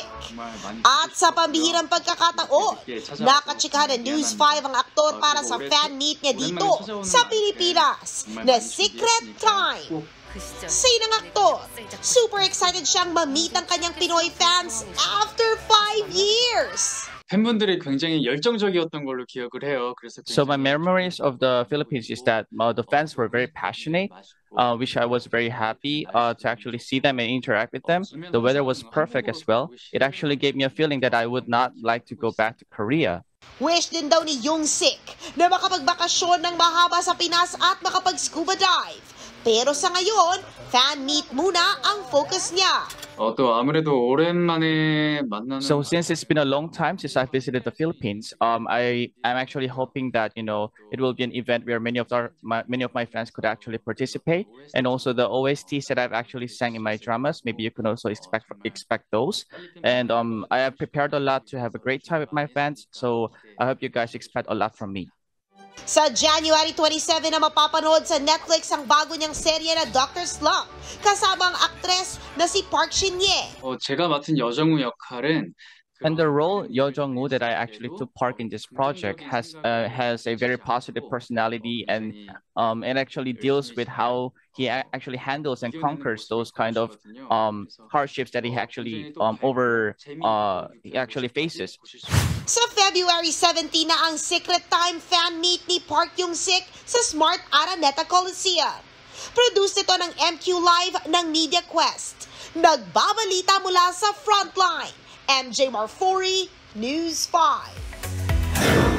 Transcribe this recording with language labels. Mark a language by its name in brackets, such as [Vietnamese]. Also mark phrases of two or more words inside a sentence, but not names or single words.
[Filipino] At sa pambihirang pagkakataon, nakatsikahan ng News 5 ang aktor para sa fan meet niya dito sa Pilipinas na Secret Time. Sa ng aktor, [English] super excited [Filipino] siyang ma-meet ang kanyang Pinoy fans after 5 years. [Korean] 팬분들이 굉장히 열정적이었던 걸로 기억을 해요. 그래서 [English] So my memories of the Philippines is that the fans were very passionate, which I was very happy to actually see them and interact with them. The weather was perfect as well. It actually gave me a feeling that I would not like to go back to Korea. [Filipino] Wish din daw ni Hyung-sik na makapagbakasyon ng mahaba sa Pinas at makapag-scuba dive. Pero sa ngayon, [English] fan meet [Filipino] muna ang focus niya. [Korean] 또 아무래도 오랜만에 만나는. [English] So since it's been a long time since I visited the Philippines, I'm actually hoping that it will be an event where many of my fans could actually participate, and also the OSTs that I've actually sang in my dramas. Maybe you can also expect those. And I have prepared a lot to have a great time with my fans. So I hope you guys expect a lot from me. [Filipino] Sa January 27 na mapapanood sa Netflix ang bago niyang serye na Dr. Slump, kasama ang aktres na si Park Shin-ye. [Korean] 제가 맡은 여정우 역할은 [English] And the role Yo Jong-woo that I actually took part in this project has a very positive personality and actually deals with how he actually handles and conquers those kind of hardships that he actually faces. [Filipino] Sa February 17 na ang Secret Time [English] fan meet [Filipino] ni Park Hyung-sik sa Smart Araneta Coliseum. Produced ito ng MQ Live ng Media Quest. Nagbabalita mula sa Frontline. MJ Marfori, News 5.